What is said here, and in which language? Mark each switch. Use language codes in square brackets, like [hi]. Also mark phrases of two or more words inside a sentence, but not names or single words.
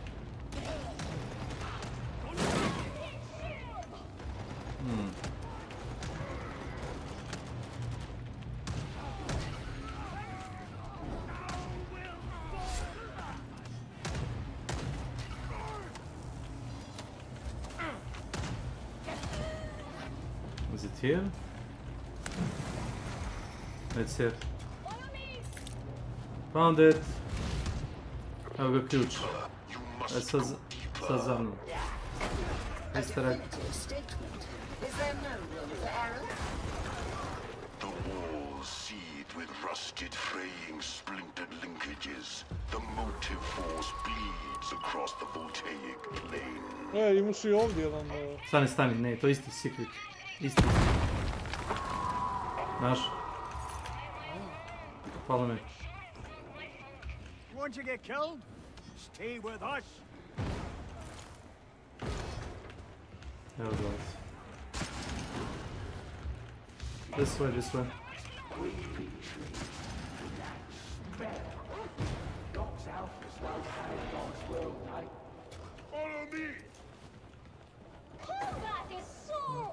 [en] Is it here? It's here. Found it. [bs] Evo ga ključ. Sad za mnom. [en] Easter egg. Is there no room for error? The walls seethe with rusted, fraying, splintered linkages. The motive force bleeds across the voltaic plane. [bs] Imaš i ovdje jedan... Stani, ne, to je isti secret. Isti. Znaš? [en] Follow me. Want to get killed? Stay with us. [bs] Evo dolazi. [en] This way. Follow me. Combat is so